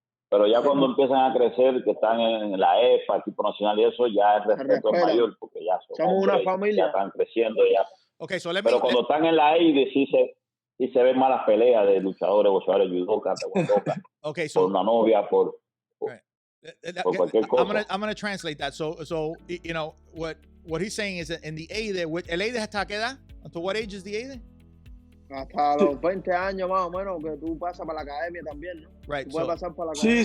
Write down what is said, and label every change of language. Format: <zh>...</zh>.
<es>Pero ya cuando empiezan a crecer, que están en la EPA, equipo nacional y eso, ya el respeto es mayor, porque ya somos una familia. Ya están creciendo. Ya. Okay, pero cuando están en la EIDE, sí se ven malas peleas de luchadores, boxeadores, judokas, taekwondokas, por una novia, por cualquier cosa.</es> <en>I'm gonna translate that. So you know what he's saying is that in the EIDE,</en> <es>el EIDE hasta qué edad?</es> <en>Until what age is the EIDE?</en> <es>Hasta los 20 años más o menos, que tú pasas para la academia también, ¿no?</es> <en>Right.</en> <es>Tú puedes pasar para la academia.</es>